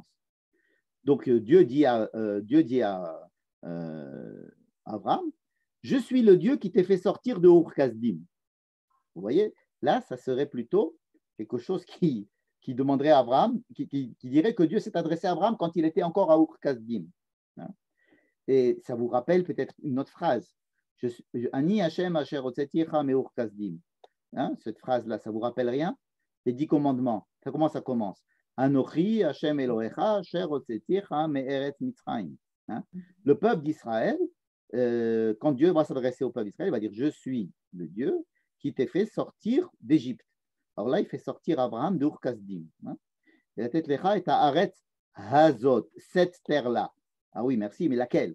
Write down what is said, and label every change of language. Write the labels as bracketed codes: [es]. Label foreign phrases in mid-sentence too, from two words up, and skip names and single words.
[fr] Donc, Dieu dit à Abraham, je suis le Dieu qui t'ai fait sortir de Ur Kasdim. Vous voyez, là, ça serait plutôt quelque chose qui demanderait à Abraham, qui dirait que Dieu s'est adressé à Abraham quand il était encore à Ur Kasdim. Et ça vous rappelle peut-être une autre phrase. [he] אני השם אשר הוצאתיך מאור כשדים. [fr] Cette phrase-là, ça vous rappelle rien? Les 10 commandements. Comment ça commence? [he] אנכי השם אלהיך אשר הוצאתיך מארץ מצרים. [fr] Le peuple d'Israël, quand Dieu va s'adresser au peuple d'Israël, il va dire je suis le Dieu qui t'ai fait sortir d'Égypte. Alors là, il fait sortir Abraham d'Ur Kasdim. Et la tête lecha est à [he] ארץ הזאת, [fr] cette terre-là. Ah oui, merci, mais laquelle?